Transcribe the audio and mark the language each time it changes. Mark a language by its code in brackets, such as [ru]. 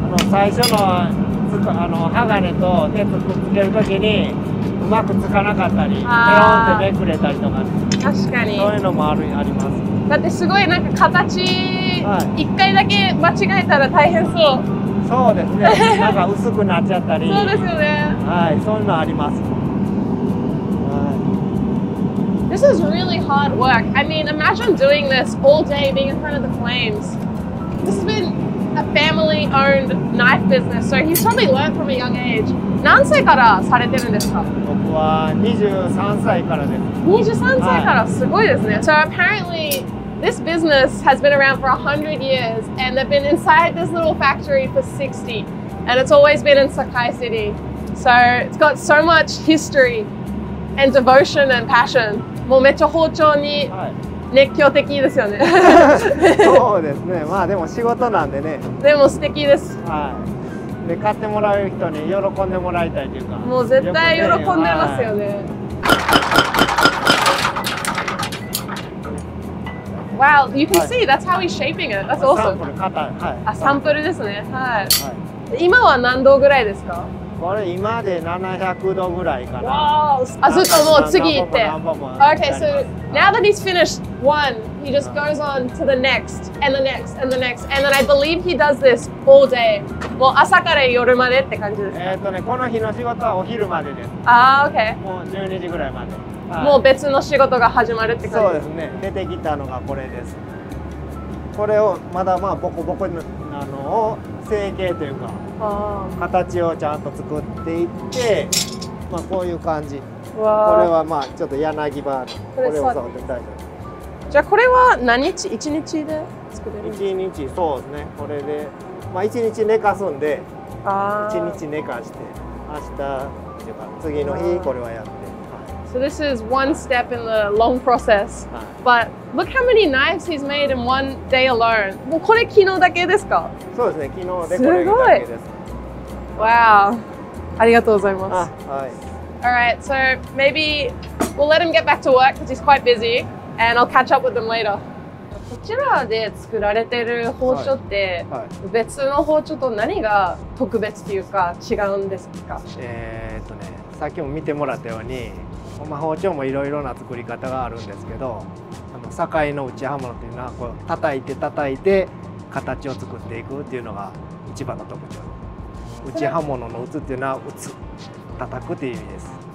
[ja] 最初の鋼と鉄くっつけるときにうまくつかなかったり、ペロンってめくれたりとか、確かにそういうのもあります。だってすごいなんか形一回だけ間違えたら大変そう。そうですね。なんか薄くなっちゃったり。そうですよね。はい、そういうのあります。 [en] This is really hard work. I mean, imagine doing this all day, being in front of the flames. This has been a family-owned knife business, so he's probably learned from a young age. [ja] 何歳からされてるんですか？僕は23歳からです。 23歳からすごいですね。 [en] So apparently this business has been around for 100 years and they've been inside this little factory for 60 and it's always been in Sakai City. So it's got so much history and devotion and passion. [ja] もうめっちゃ包丁に熱狂的ですよね。そうですね。まあでも仕事なんでね。でも素敵です。はい。で買ってもらう人に喜んでもらいたいというか。もう絶対喜んでますよね。 [en] Wow, you can see that's how he's shaping it. That's awesome. [ja] サンプルですね。はい。今は何度ぐらいですか？これ今で700度ぐらいかな。 Wow. ずっともう次行って。 [en] Okay, so now that he's finished one, he just goes on to the next and the next and the next, and then I believe he does this all day. [ja] もう朝から夜までって感じですか？この日の仕事はお昼までです。 [en] Okay. [ja] もう12時ぐらいまで。もう別の仕事が始まるって感じ。そうですね。出てきたのがこれです。これをまだボコボコのを成形というか形をちゃんと作っていって、こういう感じ。これはちょっと柳刃、これを触って大丈夫。じゃあこれは何日？1日で作れる？1日、そうですね。これで1日寝かすんで1日寝かして明日っていうか次の日これはやって。 [en] So this is one step in the long process. But look how many knives he's made in one day alone. [ja] もうこれ昨日だけですか？そうですね。昨日でこれだけです。 [en] Wow. [ja] ありがとうございます。はい。 [en] Alright, so maybe we'll let him get back to work because he's quite busy and I'll catch up with him later. [ja] こちらで作られてる包丁って別の包丁と何が特別というか違うんですか？さっきも見てもらったように包丁もいろいろな作り方があるんですけど、堺の打ち刃物っていうのはこう叩いて形を作っていくっていうのが一番の特徴。打ち刃物の打つっていうのは打つ、叩くっていう意味です。